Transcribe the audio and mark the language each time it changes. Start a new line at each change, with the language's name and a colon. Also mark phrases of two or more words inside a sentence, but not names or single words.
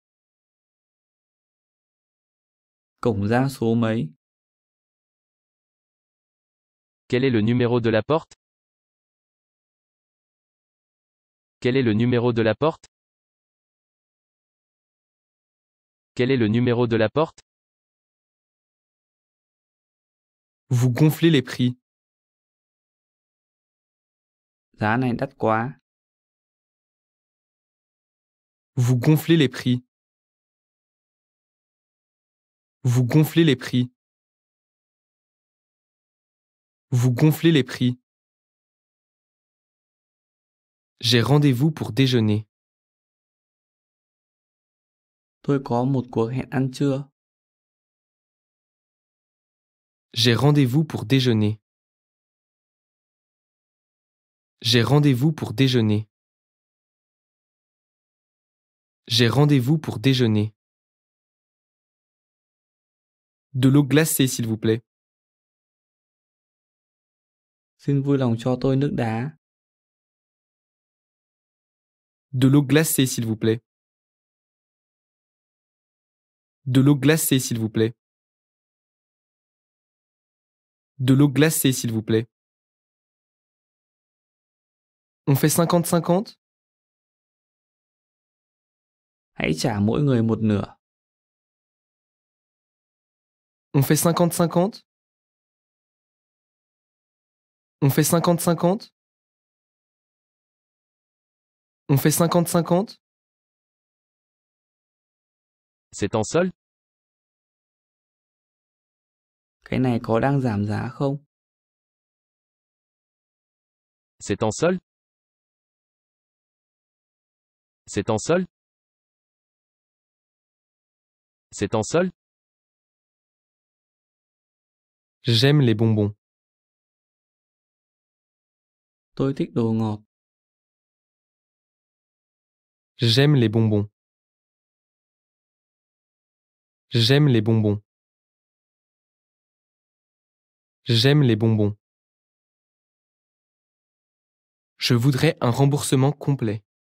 Vietnamese: Cổng ra số mấy?
French: Quel est le numéro de la porte? Quel est le numéro de la porte? Quel est le numéro de la porte? Vous gonflez les prix.
Vietnamese: Giá này đắt quá.
French: Vous gonflez les prix. Vous gonflez les prix. Vous gonflez les prix. J'ai rendez-vous pour déjeuner.
Vietnamese: Tôi có một cuộc hẹn ăn trưa.
French: J'ai rendez-vous pour déjeuner. J'ai rendez-vous pour déjeuner. J'ai rendez-vous pour déjeuner. De l'eau glacée, s'il vous plaît.
Vietnamese: Xin vui lòng cho tôi nước đá.
French: De l'eau glacée, s'il vous plaît. De l'eau glacée, s'il vous plaît. De l'eau glacée, s'il vous plaît. On fait 50-50?
Vietnamese: Hãy trả mỗi người một nửa.
French: On fait 50-50? On fait 50-50? On fait 50-50? C'est en solde?
Vietnamese: Cái này có đang giảm giá không?
French: C'est en solde? C'est en solde? C'est en solde? J'aime les bonbons.
Vietnamese: Tôi thích đồ ngọt.
French: J'aime les bonbons. J'aime les bonbons. J'aime les bonbons. Je voudrais un remboursement complet.